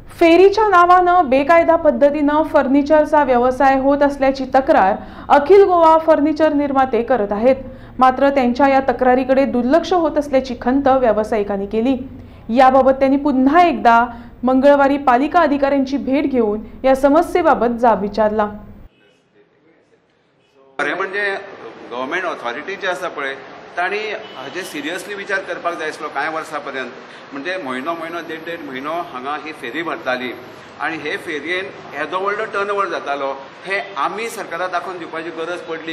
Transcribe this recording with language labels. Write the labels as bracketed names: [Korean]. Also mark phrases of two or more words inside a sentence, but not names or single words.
[Marathi] फेरीच्या नावानं बेकायदा पद्धतीनं फर्निचरचा व्यवसाय होत असल्याची तक्रार अखिल गोवा फर्निचर निर्माते करत आहेत। मात्र त्यांच्या या तक्रारीकडे दुर्लक्ष होत असल्याची खंत व्यावसायिकांनी केली। याबाबत त्यांनी पुन्हा एकदा मंगळवारी पालिका अधिकाऱ्यांची भेट घेऊन या समस्येबाबत जाब विचारला। [Konkani] खरें म्हणजे [English] government authority [Konkani] जे आसा पळय तांणी हाजे सिरियसली विचार करपाक जाय आसलो कांय वर्सां पर्यंत। म्हणजे म्हयनो देड म्हयनो हांगा ही फेरी भरताली आनी हे फेरयेन येदो व्हडलो [English] turn over [Konkani] जातालो हे आमी सरकाराक दाखोवन दिवपाची गरज पडली।